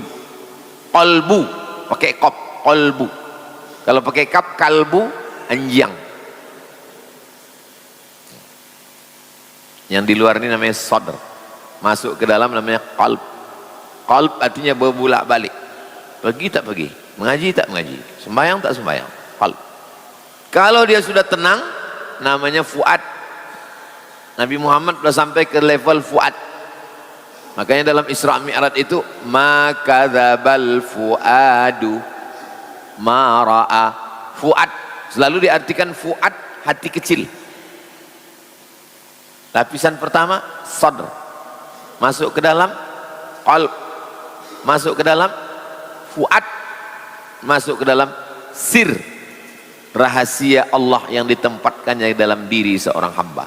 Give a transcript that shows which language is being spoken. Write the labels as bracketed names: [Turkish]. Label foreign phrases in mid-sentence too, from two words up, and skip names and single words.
[Indonesian] Qalbu pakai qaf, qalbu. Kalau pakai kaf kalbu, anjing. Yang di luar ini namanya sadr, masuk ke dalam namanya qalb. Qalb artinya berbulak balik, pergi tak pergi, mengaji tak mengaji, sembahyang tak sembahyang. Qalb. Kalau dia sudah tenang namanya fuad. Nabi Muhammad sudah sampai ke level fuad. Makanya dalam Isra Mi'raj itu maka [Arabic] كذب الفؤاد ما رأى. [Indonesian] Fuad selalu diartikan fuad, hati kecil. Lapisan pertama sadr, masuk ke dalam qalb, masuk ke dalam fuad, masuk ke dalam sir, rahasia Allah yang ditempatkannya dalam diri seorang hamba.